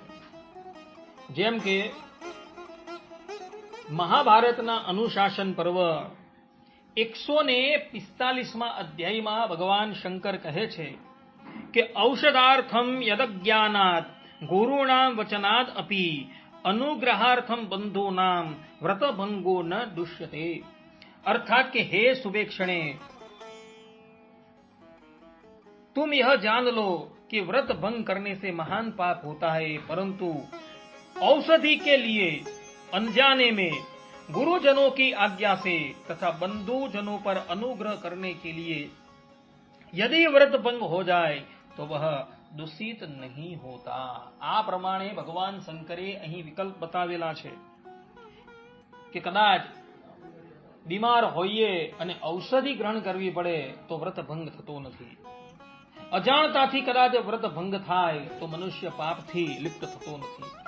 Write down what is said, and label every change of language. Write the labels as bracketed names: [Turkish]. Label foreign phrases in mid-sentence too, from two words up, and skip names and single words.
[Gujarati] જેમ કે મહાભારતના અનુશાસન પર્વ 145માં અધ્યાયમાં ભગવાન શંકર કહે છે કે [Sanskrit] ઔષધાર્થમ યદજ્ઞાનાત ગુરુણામ વચનાદ અપી અનુગ્રહાર્થમ બંધુનામ व्रतभंगो न दुष्यते. [Hindi] अर्थात कि हे सुबेक्षणे, तुम यह जान लो कि व्रत भंग करने से महान पाप होता है, परंतु औषधि के लिए अनजाने में गुरुजनों की आज्ञा से तथा बंधुजनों पर अनुग्रह करने के लिए यदि व्रत भंग हो जाए तो वह दूषित नहीं होता. [Gujarati] આ પ્રમાણે ભગવાન શંકરે અહીં વિકલ્પ બતાવેલા છે કે કદાચ બીમાર હોઈએ અને ઔષધિ ગ્રહણ કરવી પડે તો વ્રત ભંગ થતો નથી. અજાણતાથી કદાચ વ્રત ભંગ થાય તો મનુષ્ય પાપથી લિપ્ત થતો નથી.